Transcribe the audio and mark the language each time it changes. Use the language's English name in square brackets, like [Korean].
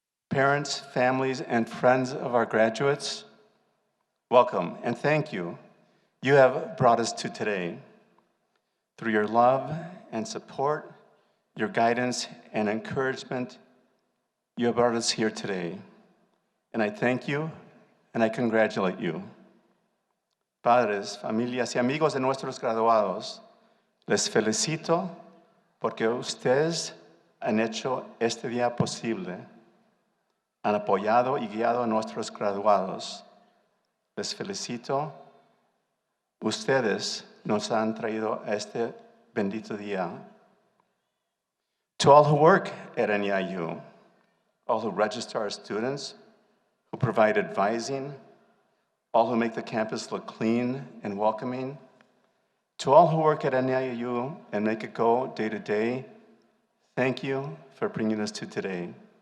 [English] Parents, families, and friends of our graduates, welcome and thank you. You have brought us to today. Through your love and support, your guidance and encouragement, you have brought us here today. And I thank you and I congratulate you. [Spanish] Padres, familias y amigos de nuestros graduados, les felicito porque ustedes han hecho este día posible. Han apoyado y guiado a nuestros graduados. Les felicito. Ustedes nos han traído a este bendito día. [English] To all who work at NEIU, all who register our students, who provide advising, all who make the campus look clean and welcoming, to all who work at NEIU and make it go day to day, thank you for bringing us to today.